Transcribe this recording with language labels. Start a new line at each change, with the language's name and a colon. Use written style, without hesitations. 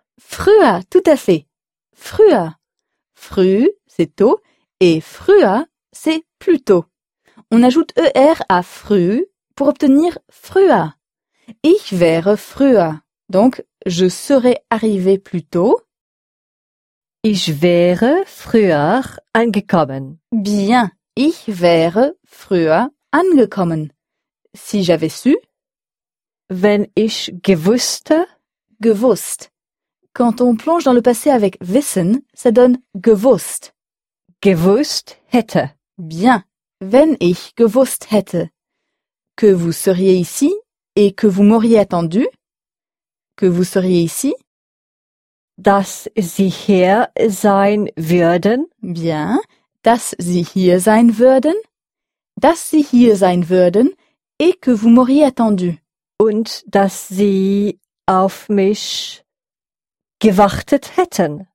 French: Früher, tout à fait. Früher. Frü, c'est tôt, et früher, c'est plus tôt. On ajoute er à frü pour obtenir früher.
German: Ich wäre früher.
French: Donc, je serais arrivé plus tôt.
German: Ich wäre früher angekommen.
French: Bien.
German: Ich wäre früher angekommen.
French: Si j'avais su.
German: Wenn ich gewusste. Gewusst.
French: Quand on plonge dans le passé avec wissen, ça donne gewusst.
German: Gewusst hätte. Bien. Wenn ich gewusst hätte.
French: Que vous seriez ici et que vous m'auriez attendu. Que vous seriez ici.
German: Dass Sie hier sein würden.
French: Bien.
German: Dass Sie hier sein würden. Dass Sie hier sein würden
French: et que vous m'auriez attendu.
German: Und dass Sie auf mich gewartet hätten.